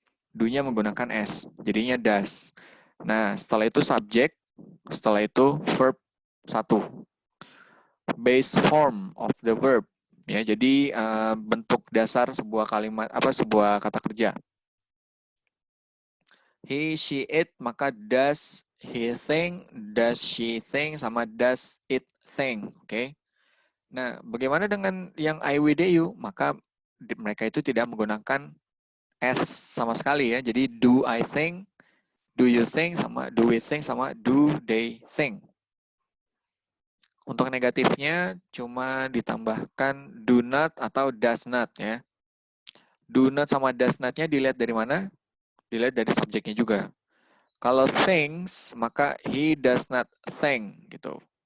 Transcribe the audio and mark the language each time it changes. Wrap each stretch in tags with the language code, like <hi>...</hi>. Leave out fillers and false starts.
<id>Do-nya menggunakan S, jadinya does. Nah, setelah itu subject, setelah itu verb 1.</id> <en>Base form of the verb.</en> <id>Ya, jadi bentuk dasar sebuah kalimat sebuah kata kerja.</id> <en>He, she, it,</en> <id>maka</id> <en>does he think, does she think, sama does it think.</en> <id>Oke. Nah, bagaimana dengan yang I, we, they, you? Maka mereka itu tidak menggunakan S sama sekali ya. Jadi</id> <en>do I think, do you think, sama do we think, sama do they think.</en> <id>Untuk negatifnya cuma ditambahkan do not atau does not ya. Do not sama does not-nya dilihat dari mana? Dilihat dari subjeknya juga. Kalau</id> <en>thinks,</en> <id>maka</id> <en>he does not think</en> <id>gitu.</id>